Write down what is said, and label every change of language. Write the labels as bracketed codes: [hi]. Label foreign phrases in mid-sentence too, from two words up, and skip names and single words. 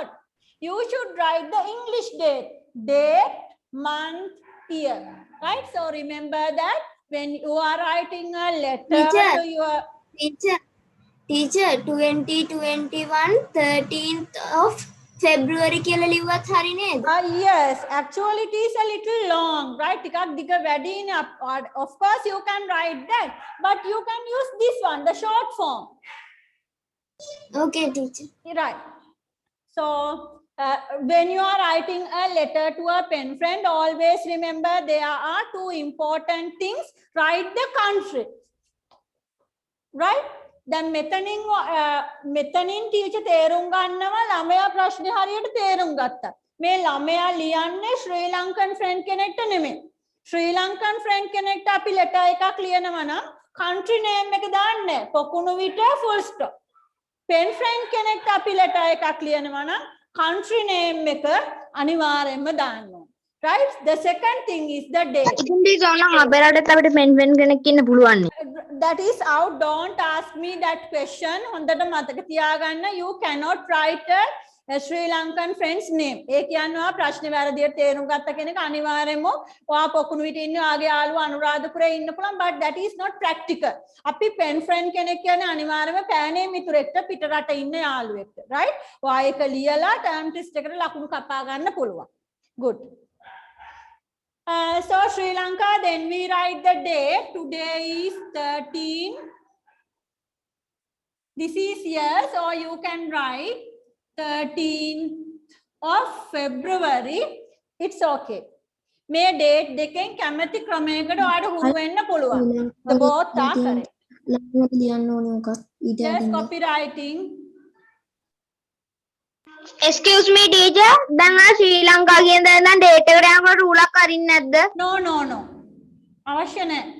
[en] You should write the English date. Date, month, year. Right? So remember that when you are writing a letter to your... [si] Teacher, 2021 [en] 13th of February [si] කියලා ලිව්වත් හරි නේද? [en] Yes, actually it is a little long, right? [si] ටිකක් දිග වැඩිනේ. [en] Of course you can write that, but you can use this one, the short form. Okay, teacher. Right. So when you are writing a letter to a pen friend, always remember there are two important things. Write the country. Right? [si] දැන් මෙතනින් ටීචර් තේරුම් ගන්නවා ළමයා ප්‍රශ්නේ හරියට තේරුම් ගත්තා. මේ ළමයා ලියන්නේ [en] Sri Lankan friend [si] කෙනෙක්ට නෙමෙයි. [en] Sri Lankan friend [si] කෙනෙක්ට අපි ලෙටර් එකක් ලියනවා නම් [en] country name [si] එක දාන්නේ පොකුණු විට [en] full stop. pen friend [si] කෙනෙක්ට අපි ලෙටර් එකක් ලියනවා නම් [en] country name [si] එක අනිවාර්යයෙන්ම දාන්න ඕනේ. [en] Right? The second thing is the date. [si] ඉතින් ටීචර් නම් අපේ රටේ අපිට pen කෙනෙක් ඉන්න පුළුවන් නේ. [en] That is out. Don't ask me that question. [si] හොඳට මතක තියාගන්න. [en] You cannot write a Sri Lankan friend's name. [si] ඒ කියන්නේ ඔයා ප්‍රශ්නේ වැරදියට තේරුම් ගත්ත කෙනෙක් අනිවාර්යයෙන්ම ඔයා පොකුණු විට ඉන්නේ ඔයාගේ යාළුවා අනුරාධපුරේ ඉන්න පුළුවන්, [en] but that is not practical. [si] අපි [en] pen friend [si] කෙනෙක් කියන්නේ අනිවාර්යයෙන්ම පෑනේ මිතුරෙක්ට පිට රට ඉන්න යාළුවෙක්ට. Right? ඔයා ඒක ලියලා [en] term test [si] එකට ලකුණු කපා ගන්න පුළුවන්. [en] Good. So Sri Lanka, then we write the date. Today is 13. This is yes, or you can write 13th of February. It's okay. [si] මේ date දෙකෙන් කැමති ක්‍රමයකට ඔයාලට හුරු වෙන්න පුළුවන්. [en] The both are correct. Yes, copywriting. Excuse me, teacher. [si] දැන් ආ ශ්‍රී ලංකා කියන දේ නම් date එකට යනකොට රූලක් අරින්නේ නැද්ද? [en] No, no, no. [si] අවශ්‍ය නැහැ.